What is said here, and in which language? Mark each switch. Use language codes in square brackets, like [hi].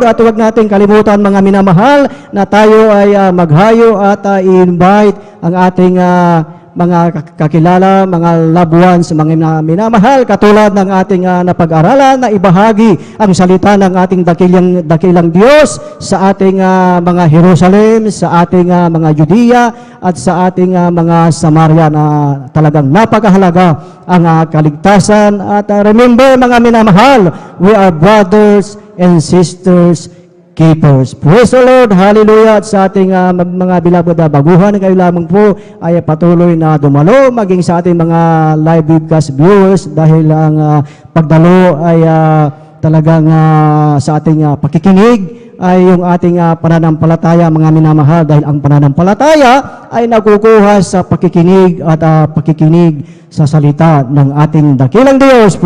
[tl] At huwag natin kalimutan mga minamahal na tayo ay maghayo at i-invite ang ating mga kakilala, mga loved ones, mga minamahal, katulad ng ating napag-aralan na ibahagi ang salita ng ating dakilang Diyos sa ating mga Jerusalem, sa ating mga Judea, at sa ating mga Samaria na talagang napakahalaga ang kaligtasan. [en] At remember [tl] mga minamahal, [en] we are brothers and sisters keepers. [tl] Praise the Lord, hallelujah. At sa ating mga beloved baguhan, kayo lamang po ay patuloy na dumalo, maging sa ating mga live webcast viewers, dahil ang pagdalo ay talagang sa ating pakikinig ay yung ating pananampalataya, mga minamahal, dahil ang pananampalataya ay nakukuha sa pakikinig at pakikinig sa salita ng ating dakilang Diyos.